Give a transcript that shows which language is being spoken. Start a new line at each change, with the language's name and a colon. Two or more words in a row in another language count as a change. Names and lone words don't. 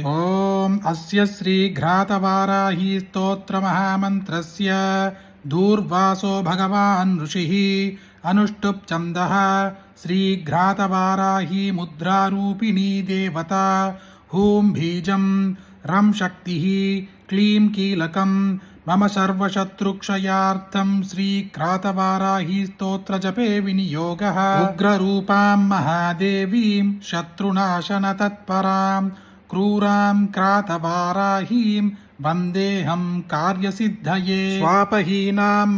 Sanskrit: ओम् अस्य श्री किरातवाराही स्तोत्र महामन्त्रस्य दुर्वासो भगवान् ऋषिः अनुष्टुप् छन्दः श्री किरातवाराही मुद्रारूपिणी देवता हूं बीजम् रं शक्तिः क्लीं कीलकम् मम सर्वशत्रुक्षयार्थं श्रीक्रातवाराही स्तोत्रजपे विनियोगः उग्ररूपां महादेवीं शत्रुनाशनतत्परां क्रूरां क्रातवाराहीं वन्देऽहं कार्यसिद्धये स्वापहीनां